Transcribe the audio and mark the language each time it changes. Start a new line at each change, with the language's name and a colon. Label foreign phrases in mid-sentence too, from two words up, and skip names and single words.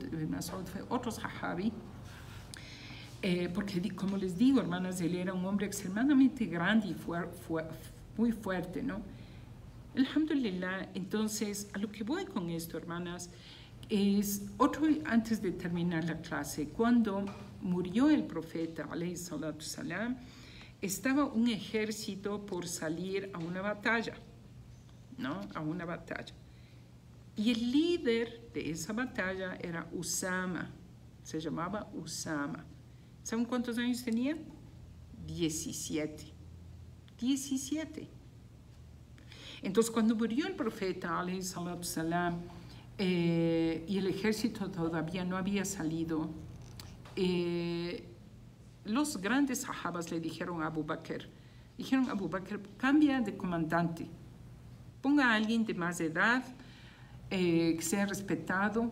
Spanish: Ibn Mas'ud fue otro sahabi, porque, como les digo, hermanas, él era un hombre extremadamente grande y muy fuerte, ¿no? Alhamdulillah. Entonces, a lo que voy con esto, hermanas, es antes de terminar la clase, cuando murió el profeta,
Arabic: عليه الصلاة السلام,
Spanish: estaba un ejército por salir a una batalla, ¿no? A una batalla. Y el líder de esa batalla era Usama, se llamaba Usama. ¿Saben cuántos años tenía? 17. 17. Entonces, cuando murió el profeta,
Arabic: عليه الصلاة السلام,
Spanish: y el ejército todavía no había salido, los grandes sahabas le dijeron a Abu Bakr, cambia de comandante, ponga a alguien de más edad, que sea respetado.